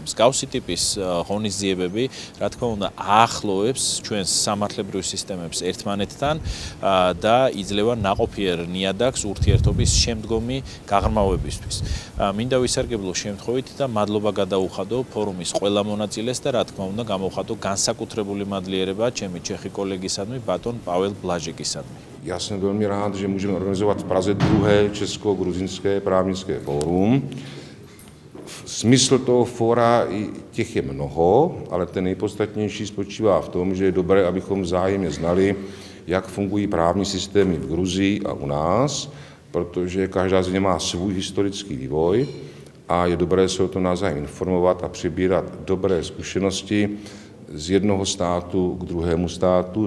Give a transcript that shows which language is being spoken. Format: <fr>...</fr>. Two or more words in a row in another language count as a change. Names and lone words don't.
<ka>მსგავსი ტიპის ღონისძიებები, რა თქმა უნდა, აახლოვებს ჩვენს სამართლებრივ სისტემებს ერთმანეთთან და იძლევა ნაყოფიერ ნიადაგს ურთიერთობის შემდგომი გაღრმავებისთვის. მინდა ვისარგებლო შემთხვევით და მადლობა გადაუხადო ფორუმის ყველა მონაწილეს და რა თქმა უნდა გამოვხატო განსაკუთრებული მადლიერება ჩემი ჩეხი კოლეგისადმი ბატონ პაველ ბლაჟეკისადმი.</ka> <cs>Já jsem velmi rád, že můžeme organizovat v Praze druhé česko-gruzínské právnické fórum. Smysl toho fóra těch je mnoho, ale ten nejpodstatnější spočívá v tom, že je dobré, abychom vzájemně znali, jak fungují právní systémy v Gruzii a u nás, protože každá země má svůj historický vývoj a je dobré se o tom navzájem informovat a přebírat dobré zkušenosti z jednoho státu k druhému státu.</cs>